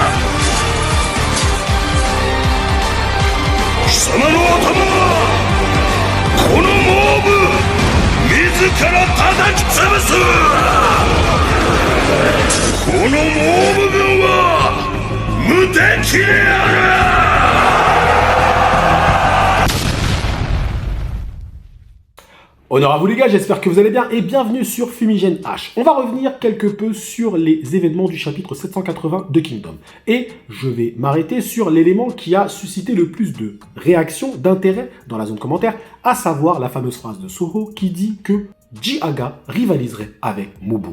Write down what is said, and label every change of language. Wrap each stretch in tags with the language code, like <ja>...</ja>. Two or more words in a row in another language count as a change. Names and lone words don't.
<ja>貴様の頭はこのモーブ自ら叩き潰す。このモーブ軍は無敵である。</ja> <fr>Honneur à vous les gars, j'espère que vous allez bien et bienvenue sur Fumigène H. On va revenir quelque peu sur les événements du chapitre 780 de Kingdom. Et je vais m'arrêter sur l'élément qui a suscité le plus de réactions, d'intérêt dans la zone commentaire, à savoir la fameuse phrase de Soho qui dit que Jiaga rivaliserait avec Mubu.</fr>